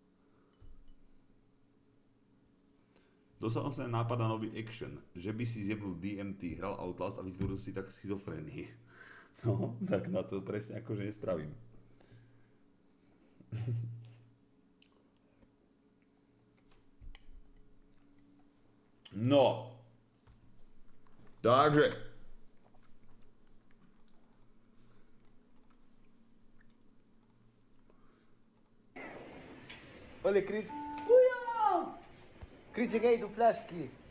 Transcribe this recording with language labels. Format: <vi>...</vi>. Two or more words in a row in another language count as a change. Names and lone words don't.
<sk>Dostal som sa nápad na nový action, že by si zjebnul DMT, hral Outlast a vyzvedol si tak schizofrénii. No, tak na to presne akože nespravím. No. Takže.</sk> <pt>Olha, Cris. Cris, chega aí do flash aqui.</pt>